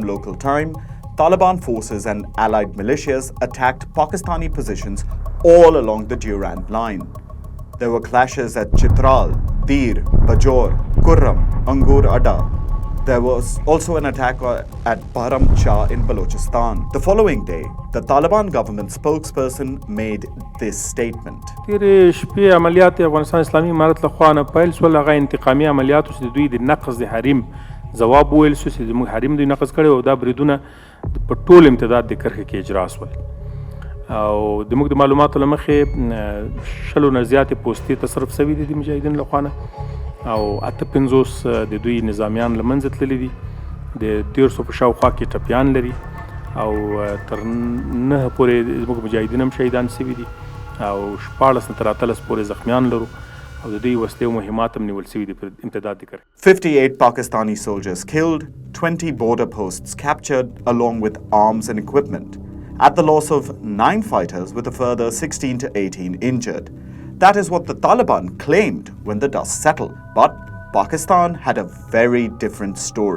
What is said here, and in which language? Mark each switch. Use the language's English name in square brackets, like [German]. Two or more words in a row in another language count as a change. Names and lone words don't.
[English] local time, Taliban forces and allied militias attacked Pakistani positions all along the Durand line. There were clashes at Chitral, Tir, Bajor, Kurram, Angur Adda. There was also an attack at Bahram Shah in Balochistan. The following day, the Taliban government spokesperson made this statement. [Pashto] تیرې شپې عملیات افغانستان اسلامي امارت له خوا نه پیل شول، هغه انتقامي عملیاتو چې د دوی د نقض د حریم ځواب وویل شو چې زموږ حریم دوی نقض کړی او دا بریدونه په ټول امتداد د کرښې کې اجرا شول. او د موږ د معلوماتو له مخې 100 نه زیاتې پوستې تصرف شوي دي د مجاهدینو له خوا نه او 58 د دوی نظامیان له منځه تللي دي، د 150 په شاوخوا کې ټپیان لري او تر 9 پورې زموږ مجاهدین هم شهیدان شوي دي او 14 نه تر 13 پورې زخمیان لرو او د دوی وسلې او مهمات هم نیول شوي دي په امتداد د کرښې. [English] 58 Pakistani soldiers killed, 20 border posts captured along with arms and equipment, at the loss of 9 fighters with a further 16 to 18 injured. That is what the Taliban claimed when the dust settled. But Pakistan had a very different story.